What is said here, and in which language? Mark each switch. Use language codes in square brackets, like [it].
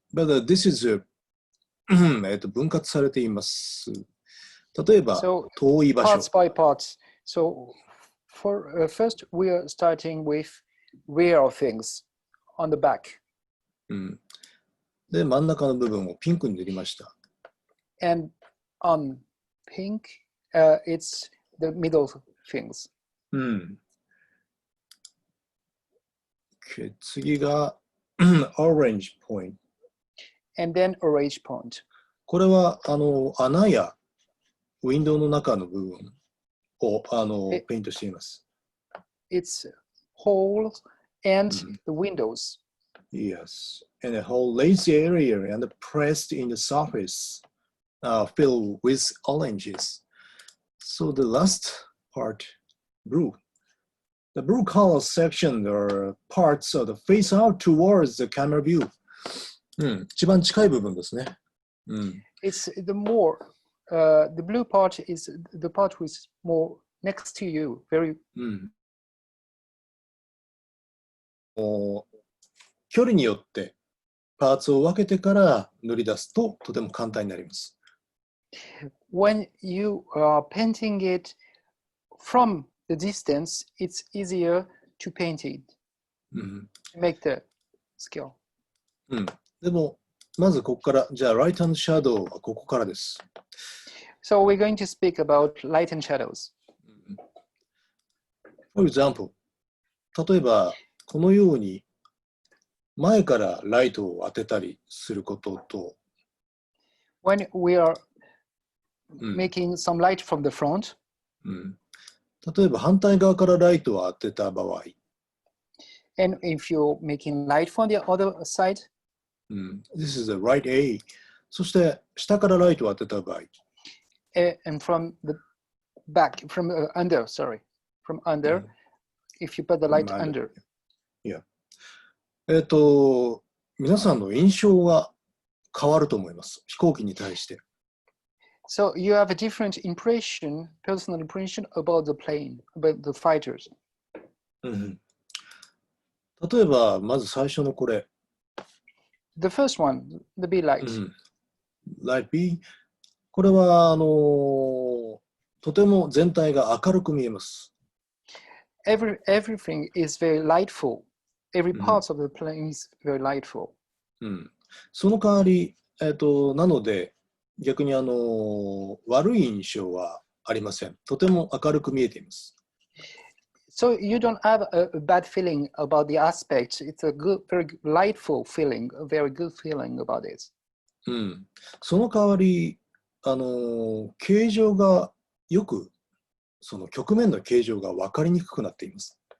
[en] But this is [ja] 分割されています。例えば、 遠い場所。 [en] Parts by parts. So for first, we are starting with rear things on the back. [ja] で、真ん中の部分をピンクに塗りました。 [en] And on pink, it's the middle things. Okay, [ja] 次が [en] orange point. And then orange point. [ja] これは穴やウィンドウの中の部分をペイントしています。 [en] It's holes and the windows. Yes, and a whole lazy area and pressed in the surface filled with oranges. So the last part, blue. The blue color section are parts of the face out towards the camera view. [ja] 一番近い部分ですね。 [en] It's the more, the blue part is the part which is more next to you, very. [ja] 距離によってパーツを分けてから塗り出すととても簡単になります。 [en] When you are painting it from the distance, it's easier to paint it, make the skill. [ja] でも、まずここから、じゃあ、ライト&シャドウはここからです。 [en] So we're going to speak about light and shadows. For example, [ja] 例えば、このように前からライトを当てたりすることと、 [en] When we are making some light from the front, [ja] 例えば反対側からライトを当てた場合、 [en] and if you're making light from the other side, This is the right A. [ja] そして下からライトを当てた場合、 [en] and from the back, from under, sorry, from under, if you put the light under. Yeah. [ja] 皆さんの印象が変わると思います。飛行機に対して。 [en] So you have a different impression, personal impression about the plane, about the fighters. [ja] 例えば、まず最初のこれ。 [en] The first one, the B light. Light B。 [ja] これは、とても全体が明るく見えます。 [en] Everything is very lightful. Every part of the plane is very lightful. [ja] その代わり、なので、逆に悪い印象はありません。とても明るく見えています。 [en] So you don't have a bad feeling about the aspect. It's a good, very lightful feeling, a very good feeling about it. [ja] その代わり、形状がよく、その曲面の形状が分かりにくくなっています。